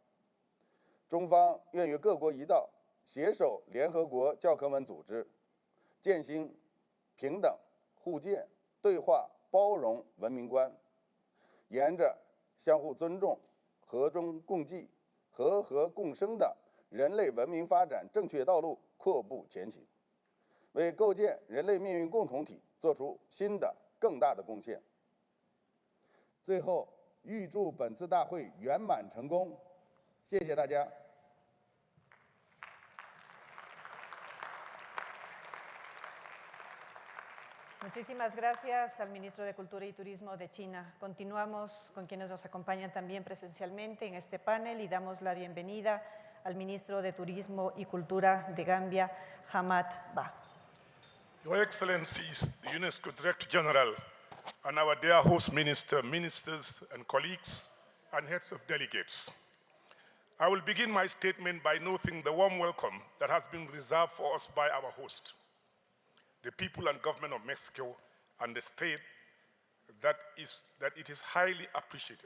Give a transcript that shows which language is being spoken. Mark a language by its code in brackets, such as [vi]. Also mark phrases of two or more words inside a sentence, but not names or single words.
[zh] 中方愿与各国一道，携手联合国教科文组织，践行平等、互鉴、对话、包容文明观，沿着相互尊重、和衷共济、和合共生的人类文明发展正确道路阔步前行，为构建人类命运共同体做出新的更大的贡献。最后，预祝本次大会圆满成功，谢谢大家。 [es] Muchísimas gracias al ministro de Cultura y Turismo de China. Continuamos con quienes nos acompañan también presencialmente en este panel y damos la bienvenida al ministro de Turismo y Cultura de Gambia, Hamad Ba. [en] Your Excellencies, the UNESCO Director General, and our dear host minister, ministers and colleagues, and heads of delegates. I will begin my statement by noting the warm welcome that has been reserved for us by our host, the people and government of Mexico, and the state, that it is highly appreciated.